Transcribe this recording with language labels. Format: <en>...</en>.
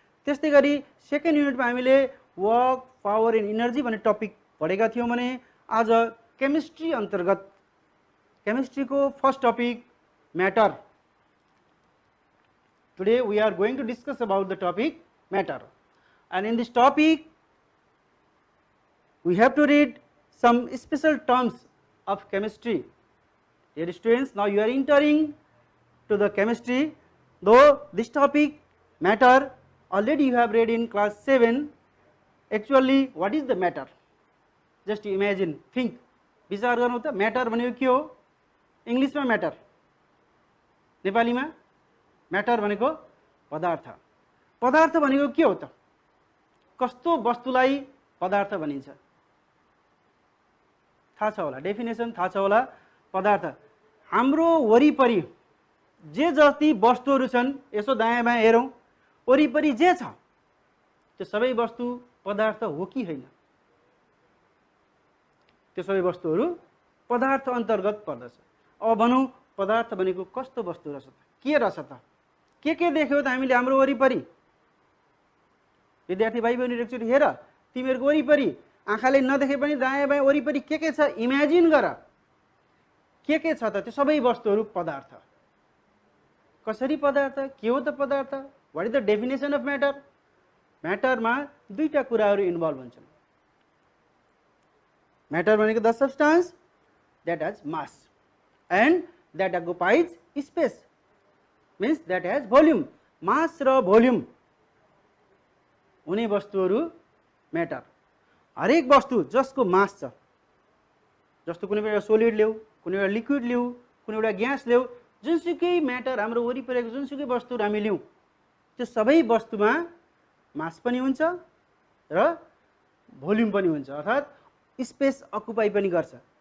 <ne>त्यस्तै गरी सेकेन्ड युनिटमा हामीले वर्क, पावर एन्ड इनर्जी भन्ने टपिक पढेका थियौँ भने आज केमिस्ट्री अन्तर्गत केमिस्ट्रीको first topic matter.</ne> <en>Today we are going to discuss about the topic matter, and in this topic we have to read some special terms of chemistry. Dear students, now you are entering to the chemistry. Though this topic matter already you have read in class 7, actually what is the matter? Just imagine, think,</en> <ne>विचार गर्नु त matter भनेको के हो? इंग्लिशमा matter, नेपालीमा matter भनेको पदार्थ। पदार्थ भनेको के हो त? कस्तो वस्तुलाई पदार्थ भनिन्छ? थाहा छ होला, डेफिनेसन थाहा छ होला। पदार्थ हाम्रो वरिपरि जे जति वस्तुहरू छन्, यसो दायाँ बायाँ हेरौँ, वरिपरि जे छ त्यो सबै वस्तु पदार्थ हो कि होइन? त्यो सबै वस्तुहरू पदार्थ अन्तर्गत पर्दछ। अब भनौँ पदार्थ भनेको कस्तो वस्तु रहेछ त? के रहेछ त? के देख्यौ त हामीले हाम्रो वरिपरि? विद्यार्थी भाइ बहिनी एकचोटि हेर, तिमीहरूको वरिपरि आँखाले नदेखे पनि दायाँ बायाँ वरिपरि के छ इमेजिन गर। के छ त? त्यो सबै वस्तुहरू पदार्थ। कसरी पदार्थ? के हो त पदार्थ?</ne> <en>What is the definition of matter?</en> <ne>म्याटरमा दुईटा कुराहरू इन्भल्भ हुन्छन्। म्याटर भनेको</ne> <en>The substance that has mass and that occupies space, means that has volume.</en> <ne>mass र भोल्युम हुने वस्तुहरू म्याटर। हरेक वस्तु जसको मास छ, जस्तो कुनै एउटा सोलिड ल्याऊ, कुनै एउटा लिक्विड ल्याऊ, कुनै एउटा ग्यास ल्याऊ, जुनसुकै म्याटर हाम्रो वरिपरिको जुनसुकै वस्तुहरू हामी ल्याउँ, त्यो सबै वस्तुमा मास पनि हुन्छ र भोल्युम पनि हुन्छ, अर्थात् स्पेस अकुपाई पनि गर्छ।</ne>